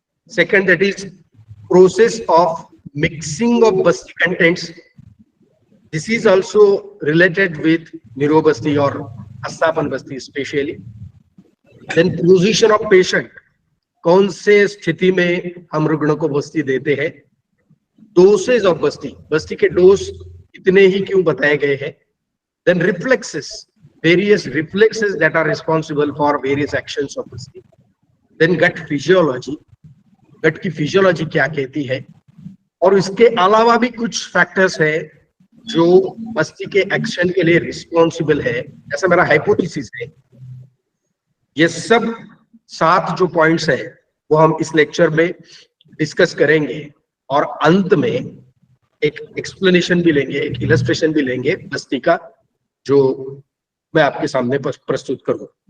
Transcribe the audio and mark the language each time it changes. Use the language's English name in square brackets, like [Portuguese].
[English] Second, that is process of mixing of basti contents, this is also related with निरो बस्ती और asthapana basti specially. Then position of patient, [Hindi] कौन से स्थिति में हम रुग्ण को बस्ती देते हैं। [English] dosage of basti, [Hindi] बस्ती के डोज इतने ही क्यों बताए गए हैं। [English] Then reflexes, various reflexes that are responsible for various actions of basti. Then gut physiology, [Hindi] gut की फिजियोलॉजी क्या कहती है। और इसके अलावा भी कुछ फैक्टर्स है जो बस्ती के एक्शन के लिए रिस्पॉन्सिबल है, ऐसा मेरा हाइपोथेसिस है। ये सब 7 जो पॉइंट्स है वो हम इस लेक्चर में डिस्कस करेंगे और अंत में एक एक्सप्लेनेशन भी लेंगे, एक इलस्ट्रेशन भी लेंगे बस्ती का, जो मैं आपके सामने प्रस्तुत करूं।